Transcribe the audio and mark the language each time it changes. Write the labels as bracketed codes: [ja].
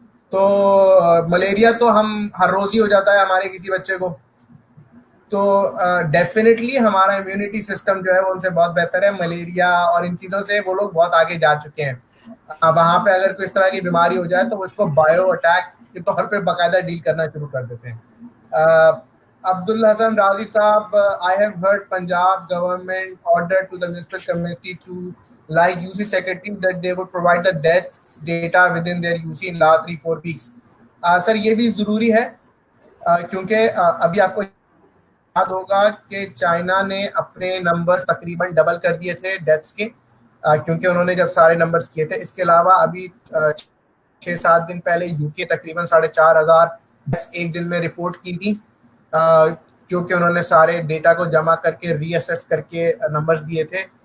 [ur] تو ملیریا تو ہم ہر روز ہی ہو جاتا ہے ہمارے کسی بچے کو. تو ڈیفینیٹلی ہمارا امیونٹی سسٹم جو ہے وہ ان سے بہت بہتر ہے. ملیریا اور ان چیزوں سے وہ لوگ بہت آگے جا چکے ہیں. وہاں پہ اگر کوئی اس طرح کی بیماری ہو جائے تو وہ اس کو بایو اٹیک کے طور پہ باقاعدہ ڈیل کرنا شروع کر دیتے ہیں. [en] عبد الحسن رازی صاحب, I have heard Punjab government ordered to the municipal committee to like UC secretary that they would provide the death data within their UC in last 3-4 weeks. [ur] سر یہ بھی ضروری ہے کیونکہ ابھی آپ کو یاد ہوگا کہ چائنا نے اپنے نمبرز تقریباً ڈبل کر دیے تھے ڈیتھس کے, کیونکہ انہوں نے جب سارے نمبرز کیے تھے. اس کے علاوہ ابھی 6-7 دن پہلے یو کے تقریباً 4,500 ڈیتھس ایک دن میں رپورٹ کی تھی, کیونکہ انہوں نے سارے ڈیٹا کو جمع کر کے ری اسیس کر کے نمبرز دیے تھے.